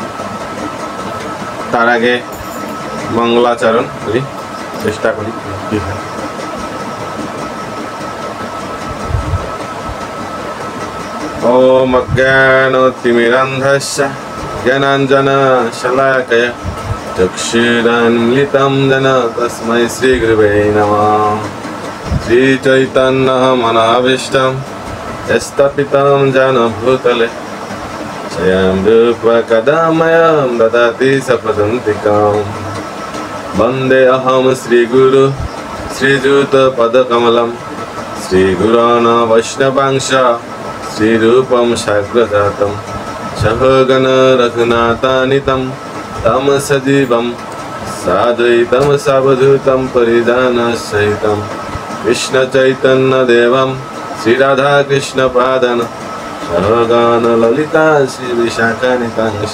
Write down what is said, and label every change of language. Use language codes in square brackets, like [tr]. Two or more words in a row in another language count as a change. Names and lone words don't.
[bn] তার আগে মঙ্গলাচরণ করি, চেষ্টা করি কি হয়। [sa] ওম অজ্ঞানতিমিরান্ধস্য জ্ঞানাঞ্জনশলাকয়া চক্ষুরুন্মিলিतं येन তস্मै শ্রীগুরবে নমঃ। শ্রীচৈতন্যমনাভীষ্টং স্থাপিतं येन ভূতলে স্বয়ং রূপা কदा मह्यं ददाति स्वपदान्तिकं। वन्देऽहं श्रीगुरु श्रीयुतपदकमलं श्रीगुरोन् वैष्णवांश श्रीरूपं साग्रजातं सहगण रघुनाथान्वितं तं सजीवं साद्वैतं सावधूतं परिजनसहितं कृष्णचैतन्यदेवं श्रीराधाकृष्णपादान् सहगण ललिता श्रीविशाखान्वितांश।